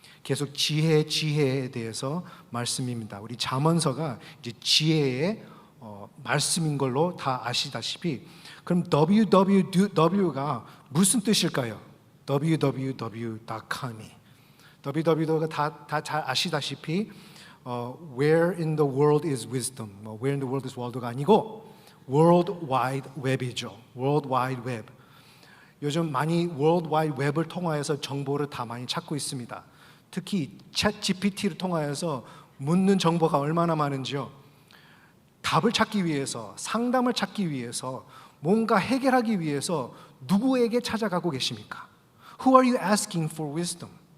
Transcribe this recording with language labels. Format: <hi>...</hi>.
<ko>계속 지혜에 대해서 말씀입니다. 우리 잠언서가 이제 지혜의 말씀인 걸로 다 아시다시피, 그럼 www가 무슨 뜻일까요?</ko> <en>www.com이 www가</en> <ko>다 잘 아시다시피</ko> <en>where in the world is wisdom, where in the world is world가 아니고 World Wide Web이죠. World Wide Web.</en> <ko>요즘 많이 World Wide Web을 통하여서 정보를 다 많이 찾고 있습니다. 특히 챗 GPT를 통하여서 묻는 정보가 얼마나 많은지요. 답을 찾기 위해서, 상담을 찾기 위해서, 뭔가 해결하기 위해서 누구에게 찾아가고 계십니까?</ko> <en>Who are you asking for wisdom?</en>